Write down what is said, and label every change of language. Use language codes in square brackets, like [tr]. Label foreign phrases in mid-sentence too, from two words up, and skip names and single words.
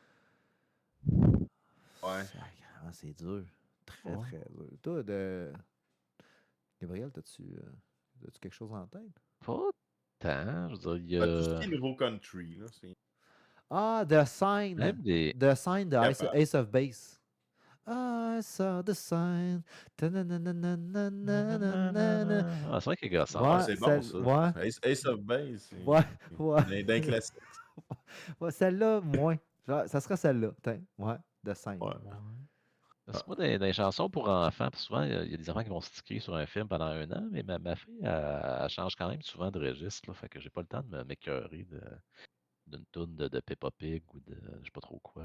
[fr] Ouais. sacrément, c'est dur. Très, Ouais. très dur. Toi, Gabriel, as-tu quelque chose en tête? Pas tant. Je veux dire, il y Ben, tout ce a qui est nouveau country, là, c'est... Ah, The Sign. même des. The Sign de Ace, Capable. [en] Ace of Base. I saw the sign. Ta-na-na-na-na-na-na-na-na. [fr] Ah, c'est vrai qu'il est gossant. Ouais, Ah, c'est bon, ça. ouais. Ace of Base, c'est Ouais. d'un classique. Ouais, celle-là, moins. Ça serait celle-là. Ouais, de scène. Ouais. Parce que moi, dans les chansons pour enfants, puis souvent, il y a des enfants qui vont sticker sur un film pendant 1 an, mais ma fille, elle change quand même souvent de registre, là, fait que j'ai pas le temps de m'écœurer d'une toune de Peppa Pig ou de je sais pas trop quoi.